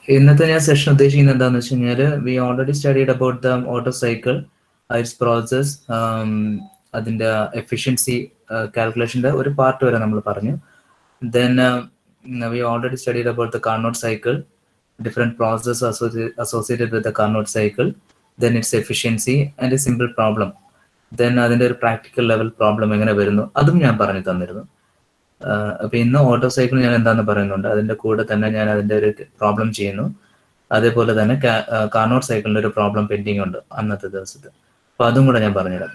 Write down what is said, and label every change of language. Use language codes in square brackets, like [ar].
[ml] ഇന്നത്തെ ഞാൻ സെഷൻ ഉദ്ദേശിക്കുന്നത് എന്താണെന്ന് വെച്ച് കഴിഞ്ഞാൽ [en] we already studied about the Otto cycle, its process, [ml] അതിൻ്റെ എഫിഷ്യൻസി കാൽക്കുലേഷൻ്റെ ഒരു പാർട്ട് വരെ നമ്മൾ പറഞ്ഞു. [en] Then we already studied about the Carnot cycle, different processes associated with the Carnot cycle, then its efficiency and a simple problem. [ml] Then അതിൻ്റെ ഒരു practical level problem എങ്ങനെ വരുന്നു അതും ഞാൻ പറഞ്ഞു തന്നിരുന്നു. അപ്പോൾ ഇന്ന് ഓട്ടോ സൈക്കിൾ ഞാൻ എന്താണെന്ന് പറയുന്നുണ്ട്, അതിൻ്റെ കൂടെ തന്നെ ഞാൻ അതിൻ്റെ ഒരു പ്രോബ്ലം ചെയ്യുന്നു. അതേപോലെ തന്നെ കാർനോട്ട് സൈക്കിളിൻ്റെ ഒരു പ്രോബ്ലം പെൻഡിങ് ഉണ്ട് അന്നത്തെ ദിവസത്തെ. അപ്പോൾ അതും കൂടെ ഞാൻ പറഞ്ഞുതരാം.